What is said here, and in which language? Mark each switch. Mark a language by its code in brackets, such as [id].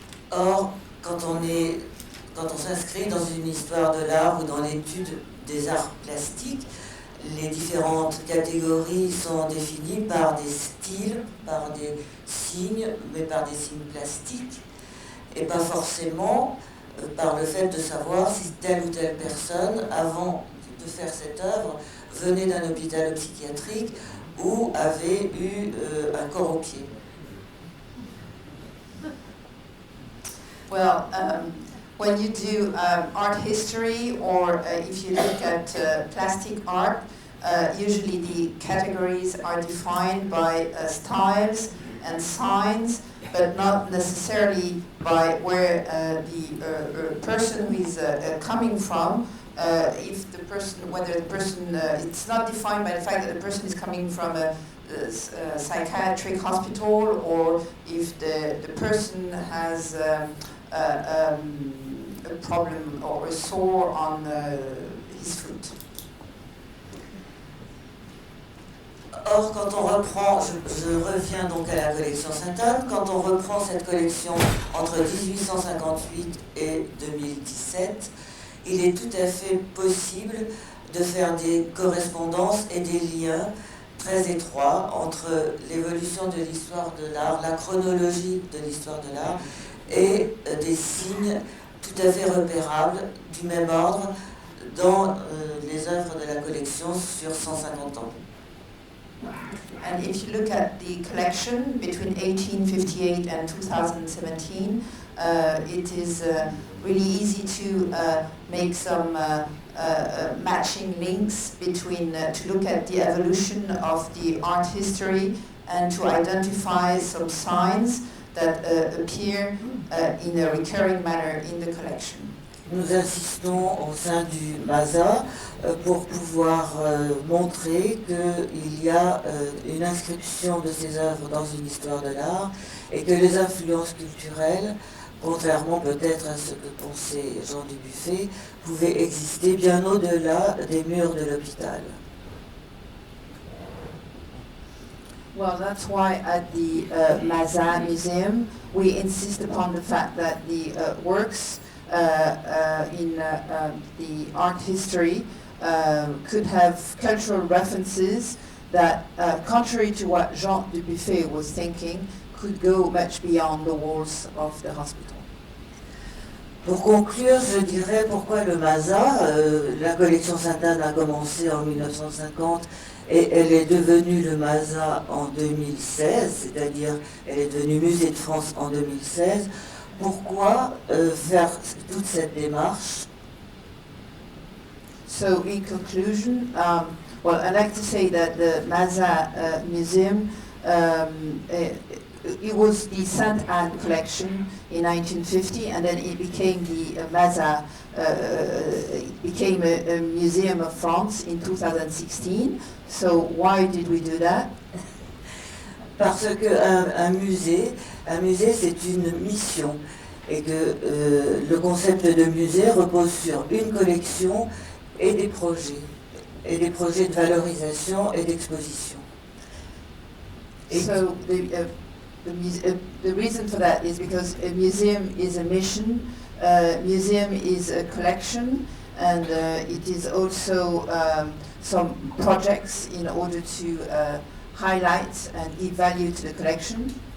[fr] Or, quand on s'inscrit dans une histoire de l'art ou dans l'étude des arts plastiques, les différentes catégories sont définies par des styles, par des signes, mais par des signes plastiques, et pas forcément par le fait de savoir si telle ou telle personne, avant de faire cette œuvre, venait d'un hôpital psychiatrique ou avait eu un corps au pied. [en] Well, when you do art history, or if you look at plastic art, usually the categories are defined by styles and signs, but not necessarily by where the person who is coming from. If the person, whether the person, it's not defined by the fact that the person is coming from a psychiatric hospital, or if the person has a problem or a sore on his foot. [fr] Or, quand on reprend, je reviens donc à la collection Sainte-Anne, quand on reprend cette collection entre 1858 et 2017, il est tout à fait possible de faire des correspondances et des liens très étroits entre l'évolution de l'histoire de l'art, la chronologie de l'histoire de l'art, et des signes tout à fait repérables du même ordre dans les œuvres de la collection sur 150 ans. [en] And if you look at the collection between 1858 and 2017, it is really easy to make some matching links between, to look at the evolution of the art history and to identify some signs that appear in a recurring manner in the collection. [fr] Nous insistons au sein du MASA pour pouvoir montrer qu'il y a une inscription de ces œuvres dans une histoire de l'art et que les influences culturelles, contrairement peut-être à ce que pensait Jean Dubuffet, pouvaient exister bien au-delà des murs de l'hôpital. [en] Well, that's why at the Mazin Museum we insist upon the fact that the works in the art history could have cultural references that, contrary to what Jean Dubuffet was thinking, could go much beyond the walls of the hospital. [fr] Pour conclure, je dirais pourquoi le MASA. La collection Sainte-Anne a commencé en 1950 et elle est devenue le MASA en 2016, c'est-à-dire elle est devenue Musée de France en 2016. Pourquoi faire toute cette démarche? [en] So, in conclusion, well, I'd like to say that the Mazin Museum, it was the Sainte Anne collection in 1950, and then it became the Mazin, it became a Museum of France in 2016. So, why did we do that? [fr] Parce qu'un musée, c'est une mission et que le concept de musée repose sur une collection et des projets. et des projets de valorisation et d'exposition. [en] So the reason for that is because a museum is a mission, museum is a collection, and it is also some projects in order to highlight and give value to the collection.